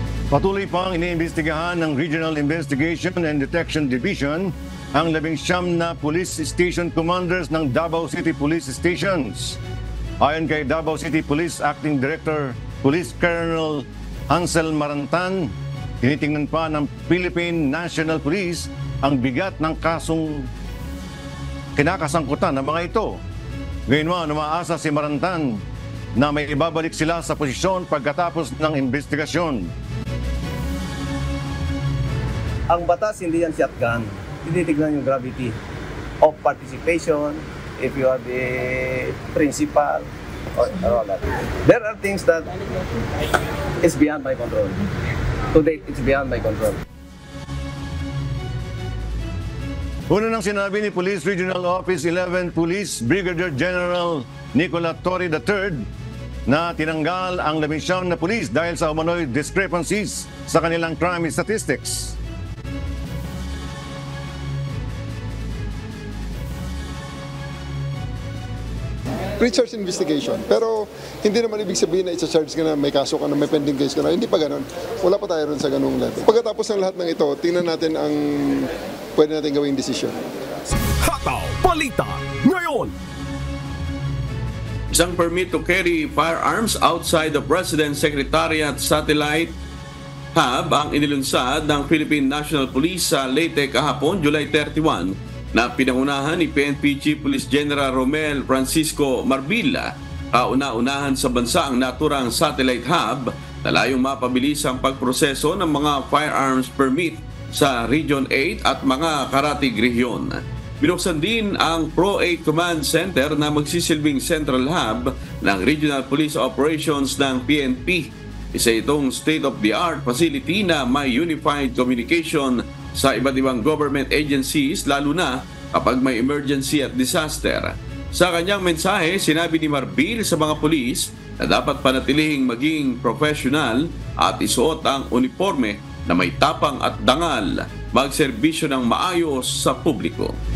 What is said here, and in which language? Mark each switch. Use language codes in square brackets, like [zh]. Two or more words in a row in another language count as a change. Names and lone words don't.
[tl] Patuloy pang iniimbestigahan ng Regional Investigation and Detection Division ang 19 na police station commanders ng Davao City Police Stations. Ayon kay Davao City Police Acting Director Police Colonel Hansel Marantan, tinitingnan pa ng Philippine National Police ang bigat ng kasong kinakasangkutan ng mga ito. Gayunman, umaasa si Marantan na may ibabalik sila sa posisyon pagkatapos ng investigasyon. Ang batas hindi yan shotgun. Tinitignan yung [en] gravity of participation, if you are the principal, or all that. There are things that is beyond my control. To date, it's beyond my control. [tl] Una nang sinabi ni Police Regional Office 11 Police Brigadier General Nicola Torre III na tinanggal ang 19 na pulis dahil sa umano'y discrepancies sa kanilang [en] crime statistics. Pre-charge investigation. [tl] Pero hindi naman ibig sabihin na i-charge ka na, may kaso ka na, may pending case ka na. Hindi pa ganun. Wala pa tayo rin sa ganung level. Pagkatapos ng lahat ng ito, tingnan natin ang pwede natin gawing desisyon. Hataw Balita ngayon. Isang [en] permit to carry firearms outside the President's Secretariat Satellite Hub [tl] ang inilunsad ng Philippine National Police sa Leyte kahapon, July 31, na pinangunahan ni PNP Chief Police General Romel Francisco Marbilla. Kauna-unahan sa bansa ang naturang [en] satellite hub [tl] na layong mapabilis ang pagproseso ng mga [en] firearms permit [tl] sa Region 8 at mga karatig rehiyon. Binuksan din ang Pro 8 Command Center na magsisilbing [en] central hub [tl] ng Regional Police Operations ng PNP. Isa itong [en] state-of-the-art facility [tl] na may [en] unified communication [tl] sa iba't ibang [en] government agencies, [tl] lalo na kapag may emergency at disaster. Sa kanyang mensahe, sinabi ni Marbil sa mga pulis na dapat panatilihing maging professional at isuot ang uniforme na may tapang at dangal, magserbisyo ng maayos sa publiko.